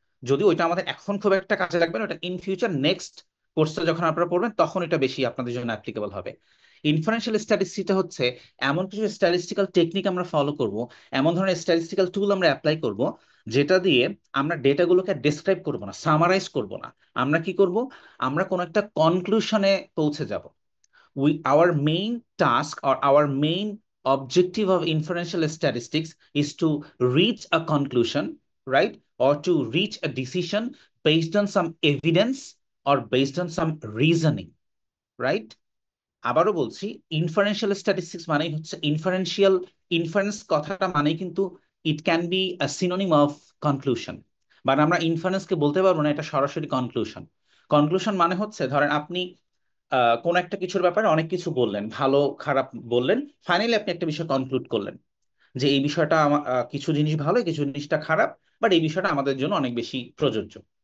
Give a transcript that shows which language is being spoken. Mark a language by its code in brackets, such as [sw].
[bn] যদিও ওইটা আমাদের এখন খুব একটা কাজে লাগবে না, ওটা ইন ফিউচার নেক্সট কোর্সটা যখন আপনারা পড়বেন তখন এটা বেশি আপনাদের জন্য অ্যাপ্লিকেবল হবে। ইনফারেন্সিয়াল স্ট্যাটিস্টিকটা হচ্ছে এমন কিছু স্ট্যাটিস্টিক্যাল টেকনিক আমরা ফলো করব, এমন ধরনের স্ট্যাটিস্টিক্যাল টুল আমরা অ্যাপ্লাই করব, যেটা দিয়ে আমরা ডেটাগুলোকে ডেসক্রাইব করব না, সামারাইজ করব না। আমরা কি করব, আমরা কোনো একটা কনক্লুশনে পৌঁছে যাব। [en] Our main task or our main objective of inferential statistics is to reach a conclusion, right? Or to reach a decision based on some evidence or based on some reasoning, right? [bn] আবারও বলছি, inferential statistics মানেই হচ্ছে inferential, inference কথাটা মানে কিন্তু it can be a synonym of conclusion, but আমরা ইনফারেন্সকে বলতে পারবো না এটা সরাসরি কনক্লুশন। কনক্লুশন মানে হচ্ছে ধরেন আপনি কোন একটা কিছুর ব্যাপারে অনেক কিছু বললেন, ভালো খারাপ বললেন, ফাইনালি আপনি একটা বিষয় কনক্লুড করলেন যে এই বিষয়টা কিছু জিনিস ভালো, কিছু জিনিসটা খারাপ, বাট এই বিষয়টা আমাদের জন্য অনেক বেশি প্রযোজ্য।